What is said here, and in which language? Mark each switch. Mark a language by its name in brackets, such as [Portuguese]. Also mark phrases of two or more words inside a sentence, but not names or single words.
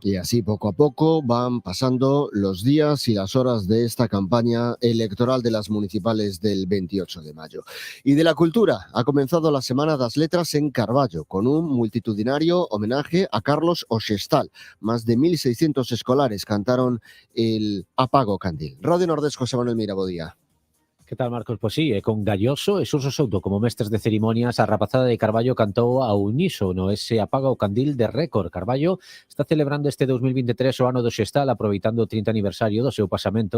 [Spanish] Y así, poco a poco, van pasando los días y las horas de esta campaña electoral de las municipales del 28 de mayo. Y de la cultura, ha comenzado la Semana das Letras en Carballo, con un multitudinario homenaje a Carlos Oxestal. Más de 1.600 escolares cantaron el Apago Candil. Radio Nordés, José Manuel Mirabodía. [Galician] Que tal, Marcos? Pois sí, con Galloso e Suso Souto como mestres de cerimonias, a rapazada de Carballo cantou a unísono ese Apaga o Candil de récord. Carballo está celebrando este 2023 o ano do Xestal, aproveitando o 30 aniversario do seu pasamento.